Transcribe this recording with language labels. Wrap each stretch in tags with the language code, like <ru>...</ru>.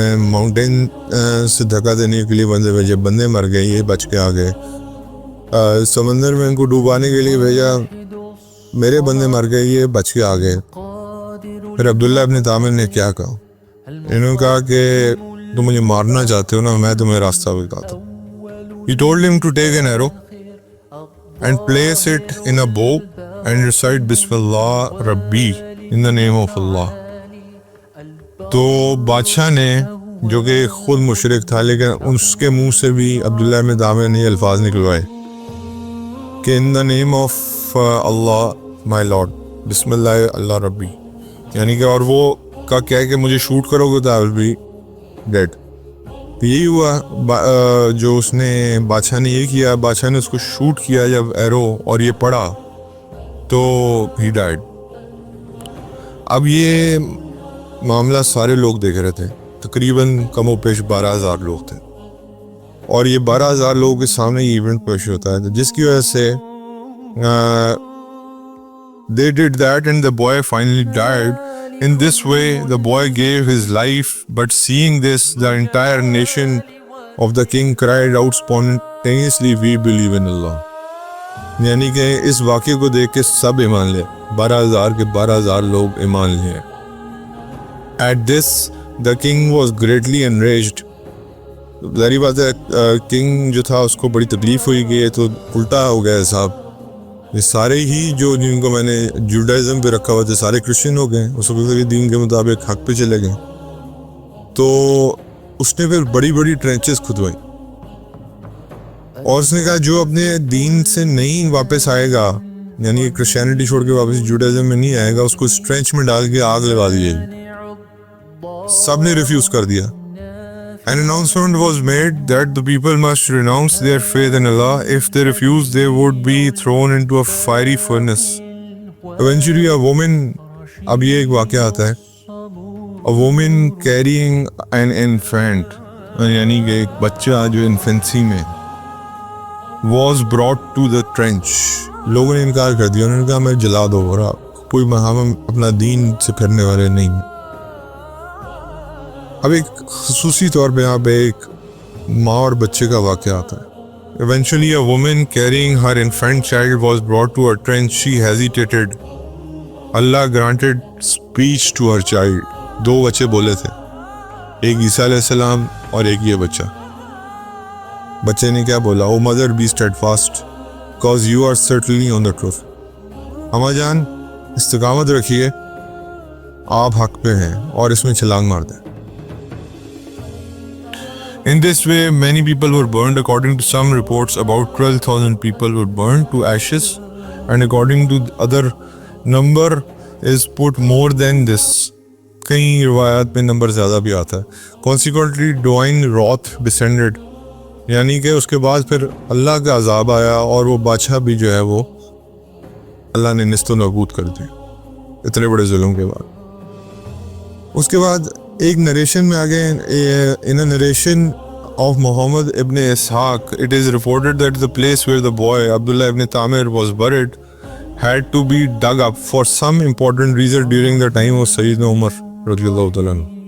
<ur>میں ماؤنٹین سے دھکا دینے کے لیے بندے بھیجے, بندے مر گئے, یہ بچ کے آ گئے. سمندر میں ان کو ڈوبانے کے لیے بھیجا, میرے بندے مر گئے, یہ بچ کے آ گئے. پھر عبداللہ ابن تعمیر نے کیا کہا, انہوں نے کہا کہ تم مجھے مارنا چاہتے ہو نا, میں تمہیں راستہ بتاتا ہوں.</ur> <en>He told him to take an arrow and place it in a bow and recite Bismillah Rabbi in the name of Allah.</en> <ur>تو بادشاہ نے جو کہ خود مشرک تھا لیکن اس کے منہ سے بھی عبداللہ ابن تعمیر نے یہ الفاظ نکلوائے کہ</ur> <en>in the name of Allah my Lord,</en> <ur>بسم اللہ اللہ ربی, یعنی کہ اور وہ کا کیا ہے کہ مجھے شوٹ کرو گے تو</ur> <en>I will be dead.</en> <ur>یہی ہوا جو اس نے بادشاہ نے یہ کیا, بادشاہ نے اس کو شوٹ کیا جب ایرو اور یہ پڑا تو</ur> <en>ہی ڈائڈ.</en> <ur>اب یہ معاملہ سارے لوگ دیکھ رہے تھے, تقریباً کم و پیش 12,000 لوگ تھے اور یہ 12,000 لوگوں کے سامنے یہ ایونٹ پیش ہوتا ہے جس کی وجہ سے</ur> <en>they did that and the boy finally died. In this way the boy gave his life, but seeing this the entire nation of the king cried out spontaneously, we believe in Allah.</en> <ur>یعنی کہ اس واقعے کو دیکھ کے سب ایمان لے, 12,000 کے 12,000 لوگ ایمان لے.</ur> <en>At this the king was greatly enraged.</en> <ur>ظاہری بات ہے کنگ جو تھا اس کو بڑی تکلیف ہوئی کہ یہ تو الٹا ہو گیا صاحب, یہ سارے ہی جو جن کو میں نے جوڈائزم پہ رکھا ہوا تھے سارے کرسچن ہو گئے, اس وقت کے دین کے مطابق حق پہ چلے گئے. تو اس نے پھر بڑی بڑی ٹرینچز کھدوائی اور اس نے کہا جو اپنے دین سے نہیں واپس آئے گا, یعنی کرسچینٹی چھوڑ کے واپس جوڈائزم میں نہیں آئے گا, اس کو اس ٹرینچ میں ڈال کے آگ لگا دی جائے گی. سب نے ریفیوز کر دیا.</ur> <en>An announcement was made that the people must renounce their faith in Allah. If they refuse, they would be thrown into a fiery furnace. Eventually, a woman,</en> <ur>اب یہ ایک واقعہ آتا ہے,</ur> <en>a woman carrying an infant,</en> <ur>یعنی کہ ایک بچہ جو انفینسی میں,</ur> <en>was brought to the trench.</en> <ur>لوگوں نے انکار کر دیا, انہوں نے کہا میں جلا دو, اور کوئی ہم اپنا دین سے پھرنے والے نہیں. اب ایک خصوصی طور پہ یہاں پہ ایک ماں اور بچے کا واقعہ آتا ہے.</ur> <en>Eventually a woman carrying her infant child was brought to a trench. She hesitated. Allah granted speech to her child.</en> <ur>2 بچے بولے تھے, ایک عیسیٰ علیہ السلام اور ایک یہ بچہ. بچے نے کیا بولا,</ur> <en>Oh mother be steadfast because you are certainly on the truth.</en> <ur>اماں جان استقامت رکھیے, آپ حق پہ ہیں اور اس میں چھلانگ مار دیں.</ur> <en>In this way, many people were burned. According to some reports, about 12,000 people were burned to ashes, and according to the other number is put more than this.</en> <ur>کئی روایات میں نمبر زیادہ بھی آتا ہے.</ur> <en>Consequently, divine wrath descended.</en> <ur>یعنی کہ اس کے بعد پھر اللہ کا عذاب آیا اور وہ بادشاہ بھی جو ہے وہ اللہ نے نیست و نابود کر دی اتنے بڑے ظلم کے بعد. اس کے بعد ایک نریشن میں آگے,</ur> <en>in a narration of Muhammad ibn Ishaq, it is reported that the place where the boy Abdullah ibn Tamir was buried had to be dug up for some important reason during the time of Sayyidina Umar رضی اللہ تعالیٰ عنہ.</en>